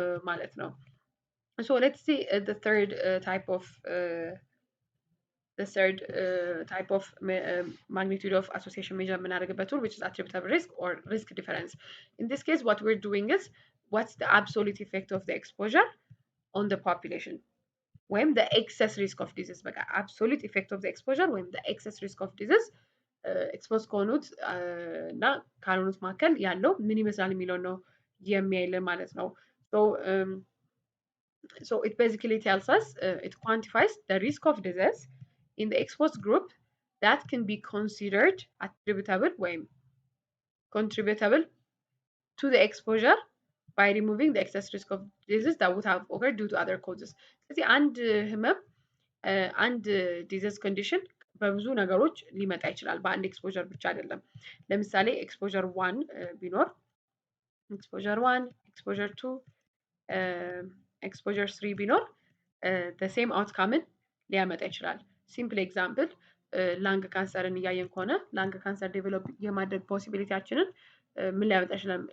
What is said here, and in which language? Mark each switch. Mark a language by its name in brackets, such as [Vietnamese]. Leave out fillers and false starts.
[English] ማለት ነው so let's see the third type of magnitude of association measure [Amharic] የምናደርግበት [English] tool which is attributable risk or risk difference in this case what we're doing is what's the absolute effect of the exposure on the population ወይም the excess risk of disease በቃ absolute effect of the exposure ወይም the excess risk of disease [Amharic] ኤክስፖዝ ከሆኑት እና ካልሆኑት መካከል ያለው ምን ይመስላል የሚለው ነው የሚያይልን ማለት ነው [English] So it basically tells us, it quantifies the risk of disease in the exposed group that can be considered attributable or contributable to the exposure by removing the excess risk of disease that would have occurred due to other causes. [Amharic] ስለዚህ አንድ ህመም አንድ ዲዚዝ ኮንዲሽን በብዙ ነገሮች ሊመጣ ይችላል። በአንድ ኤክስፖዠር ብቻ አይደለም። ለምሳሌ ኤክስፖዠር ዋን ቢኖር ኤክስፖዠር ዋን፣ ኤክስፖዠር ቱ፣ ኤክስፖዠር ስሪ ቢኖር ሴም አውትካምን ሊያመጣ ይችላል። ሲምፕል ኤግዛምፕል ላንግ ካንሰርን እያየን ከሆነ ላንግ ካንሰር ዴቨሎፕ የማድረግ ፖሲቢሊቲያችንን ምን ሊያመጣ ይችላል?